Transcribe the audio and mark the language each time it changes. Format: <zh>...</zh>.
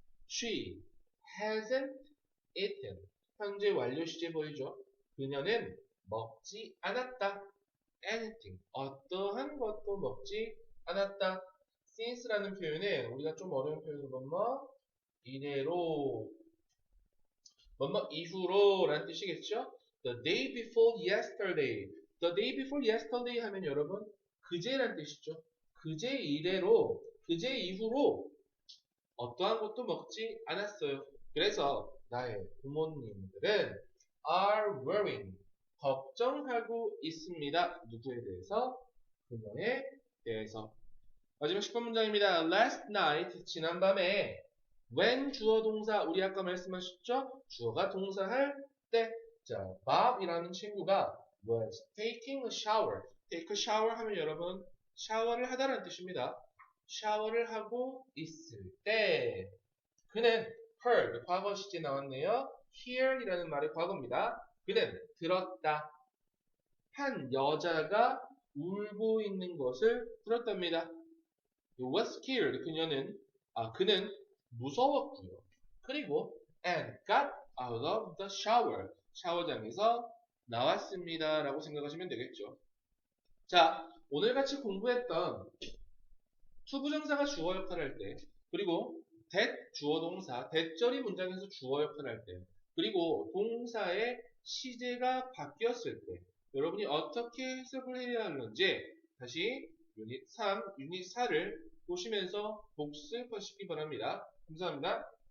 <en>She hasn't eaten.</en> <ko>현재 완료 시제 보이죠? 그녀는 먹지 않았다.</ko> <en>anything.</en> <ko>어떠한 것도 먹지 않았다. since라는 표현에 우리가 좀 어려운 표현은 뭐뭐 이래로 뭐뭐 이후로 라는 뜻이겠죠?</ko> <en>The day before yesterday. The day before yesterday</en> <ko>하면 여러분 그제란 뜻이죠. 그제 이래로 그제 이후로 어떠한 것도 먹지 않았어요. 그래서 나의 부모님들은</ko> <en>are worrying.</en> <ko>걱정하고 있습니다. 누구에 대해서? 그녀에 대해서. 마지막 10번 문장입니다.</ko> <en>Last night,</en> <ko>지난밤에 when 주어 동사, 우리 아까 말씀하셨죠? 주어가 동사할 때. 자, Bob이라는 친구가</ko> <en>was taking a shower.</en> <ko>take a shower 하면 여러분 샤워를 하다라는 뜻입니다. 샤워를 하고 있을 때 그는 heard, 과거 시제 나왔네요. hear이라는 말의 과거입니다. 그는 들었다. 한 여자가 울고 있는 것을 들었답니다.</ko> <en>was scared.</en> <ko>그는 무서웠고요. 그리고</ko> <en>and got out of the shower.</en> <ko>샤워장에서 나왔습니다. 라고 생각하시면 되겠죠. 자, 오늘 같이 공부했던 투부정사가 주어 역할을 할 때, 그리고 that 주어 동사, that절이 문장에서 주어 역할을 할 때, 그리고 동사의 시제가 바뀌었을 때, 여러분이 어떻게 해석을 해야 하는지 다시 유닛 3, 유닛 4를 보시면서 복습하시기 바랍니다. 감사합니다.</ko>